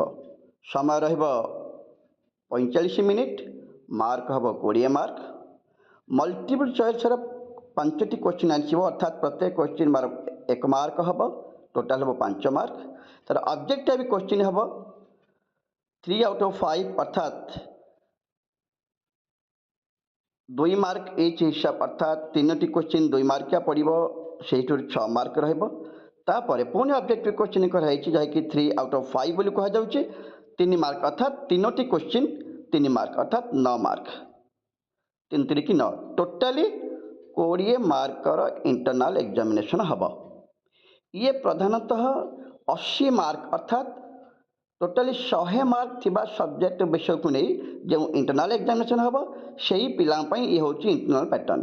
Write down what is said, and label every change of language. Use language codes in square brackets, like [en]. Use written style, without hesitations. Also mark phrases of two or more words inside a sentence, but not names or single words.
[or] ସମୟ ରହିବ 45 ମିନିଟ୍, ମାର୍କ ହେବ 20 ମାର୍କ। ମଲ୍ଟିପଲ୍ ଚଏସ୍ର 5ଟି କ୍ୱେଶ୍ଚିନ୍ ଆସିବ, ଅର୍ଥାତ୍ ପ୍ରତ୍ୟେକ କ୍ୱେଶ୍ଚିନ୍ 1 ମାର୍କ ହେବ, ଟୋଟାଲ୍ ହେବ 5 ମାର୍କ। ତା'ର [en] objective question [or] ହେବ 3 [en] out of [or] 5, ଅର୍ଥାତ୍ 2 ମାର୍କ ଇଚ୍ ହିସାବ, ଅର୍ଥାତ୍ 3ଟି କ୍ୱେଶ୍ଚିନ୍ 2 ମାର୍କିଆ ପଡ଼ିବ, ସେଇଥିରୁ 6 ମାର୍କ ରହିବ। ତାପରେ ପୁଣି [en] objective question [or] କରାଯାଇଛି ଯାହାକି 3 [en] out of [or] 5 ବୋଲି କୁହାଯାଉଛି, 3 ମାର୍କ, ଅର୍ଥାତ୍ 3ଟି କ୍ୱେଶ୍ଚିନ୍ 3 ମାର୍କ, ଅର୍ଥାତ୍ 9 ମାର୍କ, 3 3 9, ଟୋଟାଲି 20 ମାର୍କର [en] internal examination [or] ହେବ। ଇଏ ପ୍ରଧାନତଃ 80 ମାର୍କ ଅର୍ଥାତ୍ ଟୋଟାଲି 100 ମାର୍କ ଥିବା ସବଜେକ୍ଟ ବିଷୟକୁ ନେଇ ଯେଉଁ [en] internal examination [or] ହେବ ସେହି ପିଲାଙ୍କ ପାଇଁ ଇଏ ହେଉଛି [en] internal pattern.